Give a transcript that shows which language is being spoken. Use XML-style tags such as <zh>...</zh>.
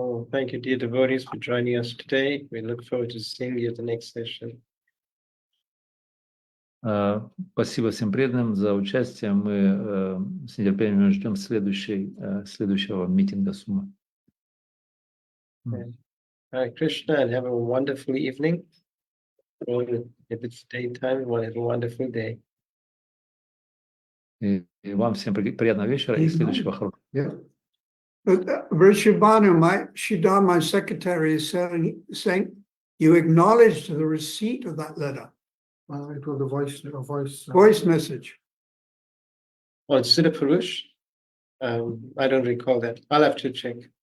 <en>Thank you, dear devotees, for joining us today. We look forward to seeing you at the next session.</en> <ru>Спасибо всем преданным за участие. Мы с нетерпением ждем следующего митинга Сумма.</ru> <en>Hare Krishna, and have a wonderful evening. Or if it's daytime, have a wonderful day.</en> <ru>И вам всем приятного вечера и следующего хорошего.</ru> <en>Rishabhanu, my secretary, is saying you acknowledged the receipt of that letter. It was a Voice message. Oh, it's Siddha Purush? I don't recall that. I'll have to check.</en>